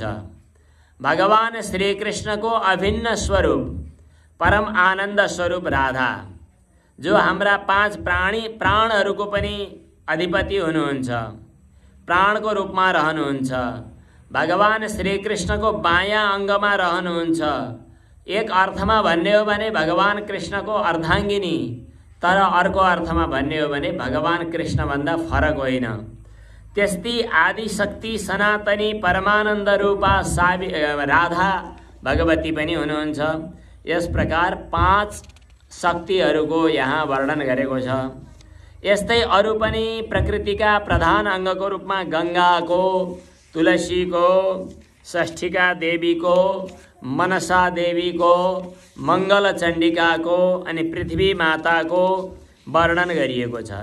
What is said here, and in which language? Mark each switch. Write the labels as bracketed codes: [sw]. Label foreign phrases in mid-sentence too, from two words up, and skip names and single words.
[ne] भगवान श्रीकृष्णको अभिन्न स्वरूप, परम आनन्द स्वरूप राधा, जो हाम्रा 5 प्राणहरूको पनि अधिपति हुनुहुन्छ, प्राणको रूपमा रहनुहुन्छ। भगवान श्रीकृष्णको बायाँ अङ्गमा रहनुहुन्छ। एक अर्थमा भन्ने हो भने भगवान कृष्णको अर्धाङ्गिनी, तर अर्को अर्थमा भन्ने हो भने भगवान कृष्णभन्दा फरक होइन। त्यस्ती आदिशक्ति सनातनी परमानन्द रूपा राधा भगवती पनि हुनुहुन्छ। यस प्रकार 5 शक्तिहरूको यहाँ वर्णन गरेको छ। यस्तै अरू पनि प्रकृतिका प्रधान अङ्गको रूपमा गङ्गाको, तुलसीको, षष्ठिका देवीको, मनसा देवीको, मङ्गल चण्डिकाको अनि पृथ्वी माताको वर्णन गरिएको छ।